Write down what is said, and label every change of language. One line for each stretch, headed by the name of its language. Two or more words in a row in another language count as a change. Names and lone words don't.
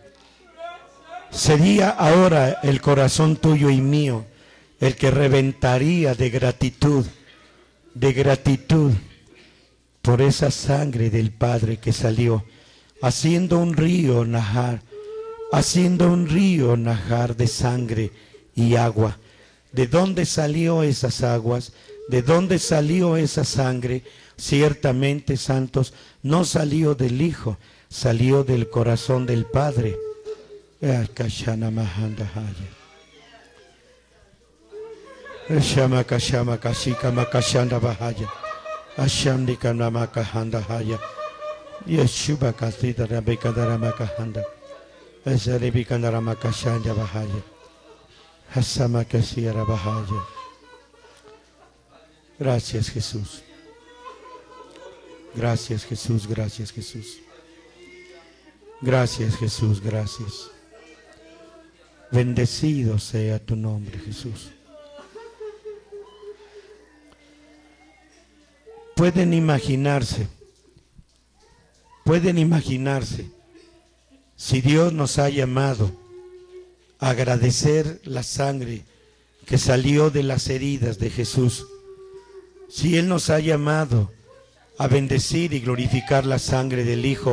Spanish: sería ahora el corazón tuyo y mío el que reventaría de gratitud por esa sangre del Padre que salió, haciendo un río Nahar de sangre y agua. ¿De dónde salió esas aguas? ¿De dónde salió esa sangre? Ciertamente, santos, no salió del Hijo, salió del corazón del Padre. Shama kashama kashika makashanda bahaya. Ashandika namakahanda haya. Yeshuba kasita rabekadara makahanda. Esarebikandara makashanda bahaya. Hasama kasiara bahaya. Gracias, Jesús. Gracias, Jesús, gracias, Jesús. Gracias, Jesús, gracias. Bendecido sea tu nombre, Jesús. Pueden imaginarse si Dios nos ha llamado a agradecer la sangre que salió de las heridas de Jesús, si Él nos ha llamado a bendecir y glorificar la sangre del Hijo.